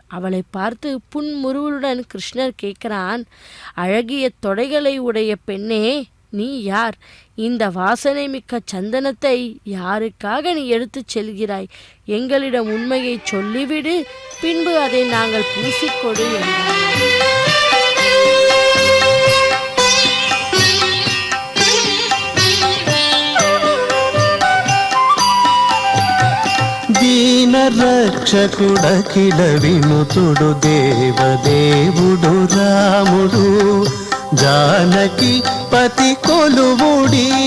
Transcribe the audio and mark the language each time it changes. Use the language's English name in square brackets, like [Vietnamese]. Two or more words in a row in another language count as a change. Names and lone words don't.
[Tamil] அவளை பார்த்து புன்முறுவலுடன் கிருஷ்ணர் கேட்கிறான், அழகிய தொடைகளை உடைய பெண்ணே, நீ யார்? இந்த வாசனை மிக்க சந்தனத்தை யாருக்காக நீ எடுத்துச் செல்கிறாய்? எங்களிடம் உண்மையை சொல்லிவிடு, பின்பு அதை நாங்கள் பூசிக்கொடு என்றார். [Telugu] దీన రక్షకుడఖిల వినుతుడు దేవదేవుడు రాముడు జానకి పతి కొలువుడి